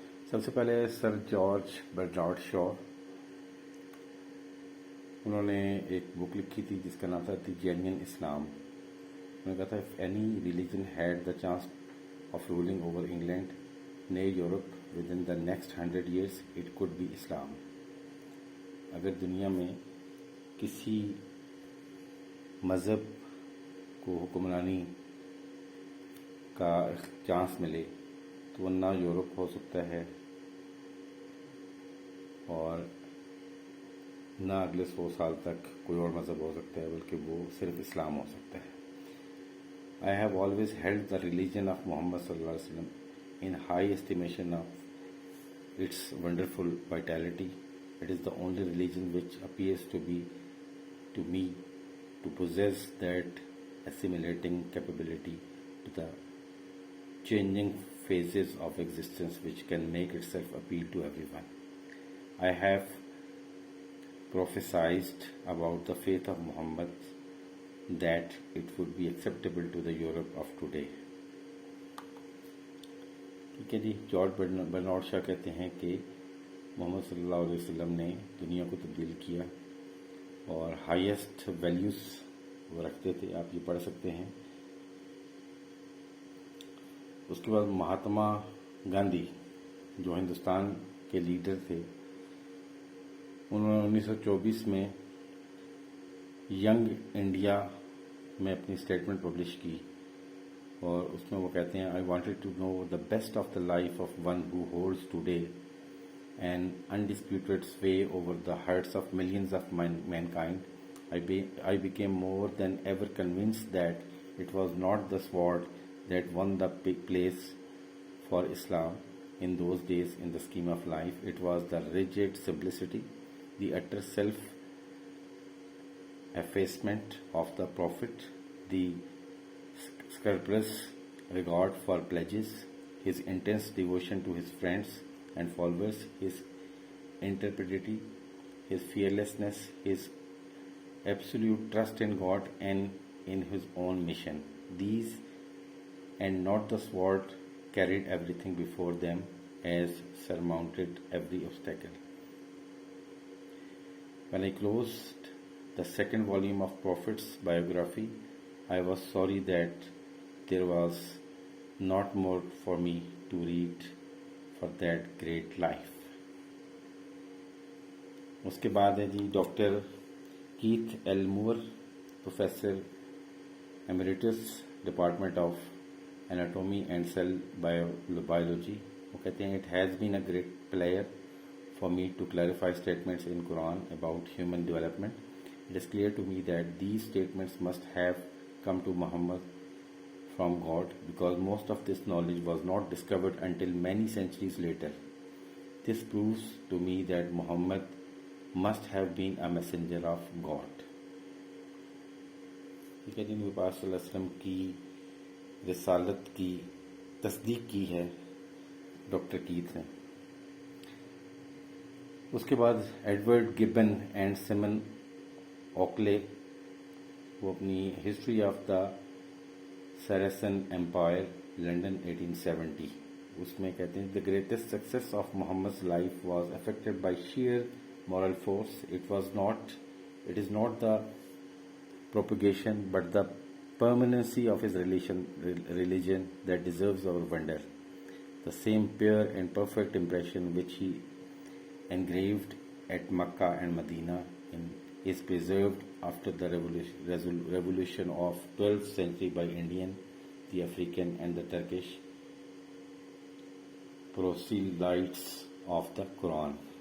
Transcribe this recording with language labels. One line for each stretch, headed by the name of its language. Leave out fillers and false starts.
Urdu: سب سے پہلے sir George Bernard شا، انہوں نے ایک بک لکھی تھی جس کا نام تھا دی جینین اسلام. انہوں نے کہا تھا
English: if any religion had the chance of ruling over England, nay Europe within the next 100 years, it could be Islam.
Urdu: اگر دنیا میں کسی مذہب کو حکمرانی کا چانس ملے تو وہ نہ یورپ ہو سکتا ہے اور نہ اگلے 100 سال تک کوئی اور مذہب ہو سکتا ہے، بلکہ وہ صرف اسلام ہو سکتا ہے.
English: I have always held the religion of Muhammad sallallahu alaihi wasallam in high estimation of its wonderful vitality. It is the only religion which appears to me to possess that assimilating capability to the changing phases of existence which can make itself appeal to everyone. I have prophesied about the faith of Muhammad that it would be acceptable to the Europe of today.
Urdu: ٹھیک ہے جی. George Bernard شا کہتے ہیں کہ محمد صلی اللہ علیہ وسلم نے دنیا کو تبدیل کیا اور ہائیسٹ ویلیوز وہ رکھتے تھے. آپ یہ پڑھ سکتے ہیں. اس کے بعد مہاتما گاندھی جو ہندوستان کے لیڈر تھے، انہوں نے 1924 میں ینگ انڈیا میں اپنی اسٹیٹمنٹ پبلش کی، اور اس میں وہ کہتے ہیں
English: I wanted to know the best of the life of one who holds today an undisputed sway over the hearts of millions of mankind. I became more than ever convinced that it was not the sword that won the place for Islam in those days in the scheme of life. It was the rigid simplicity, the utter self-effacement of the Prophet, the scrupulous regard for pledges, his intense devotion to his friends and followers, his integrity, his fearlessness, his absolute trust in God and in his own mission. These, and not the sword, carried everything before them as surmounted every obstacle. When I closed the second volume of Prophet's biography, I was sorry that there was not more for me to read for that great life.
Urdu: اس کے بعد ہے جی doctor Keith ایلمور، professor
English: Emeritus Department of Anatomy and Cell Biology.
Urdu: وہ کہتے ہیں
English: it has been a great pleasure for me to clarify statements in Quran about human development. It is clear to me that these statements must have come to Muhammad from God because most of this knowledge was not discovered until many centuries later. This proves to me that Muhammad must have been a messenger of God.
Urdu: ٹھیک ہے جی، نبی پاک صلی اللہ علیہ وسلم کی رسالت کی تصدیق کی ہے ڈاکٹر کیتھ نے. اس کے بعد ایڈورڈ گبن اینڈ سیمن اوکلے، وہ اپنی history of the سیریسن umpire London 1870، اس میں کہتے ہیں
English: The greatest success of Muhammad life was affected by sheer moral force. It is not the propagation but the permanency of his religion that deserves our wonder. The same pure and perfect impression which he engraved at Makkah and Medina is preserved after the revolution of 12th century by Indian, the African and the Turkish proselytes of the Quran.